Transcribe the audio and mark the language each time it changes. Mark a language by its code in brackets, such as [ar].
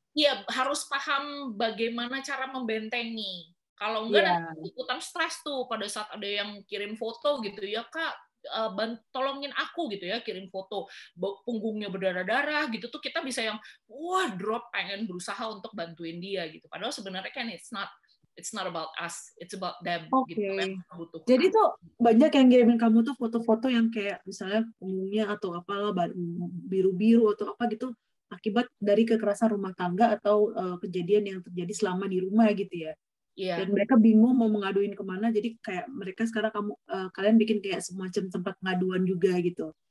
[id] Iya, harus paham bagaimana cara membentengi. Kalau enggak nanti ikutan stres tuh pada saat ada yang kirim foto gitu ya, Kak, tolongin aku gitu ya, kirim foto punggungnya berdarah-darah gitu tuh, kita bisa yang drop, pengen berusaha untuk bantuin dia gitu. Padahal sebenarnya kan [en] it's not about us, it's about them [id] gitu. Jadi tuh banyak yang ngirimin kamu tuh foto-foto yang kayak misalnya punggungnya atau apalah biru-biru atau apa gitu akibat dari kekerasan rumah tangga atau kejadian yang terjadi selama di rumah gitu ya. Dan mereka bingung mau mengaduin kemana, jadi kayak mereka sekarang kalian bikin kayak semacam tempat pengaduan juga gitu.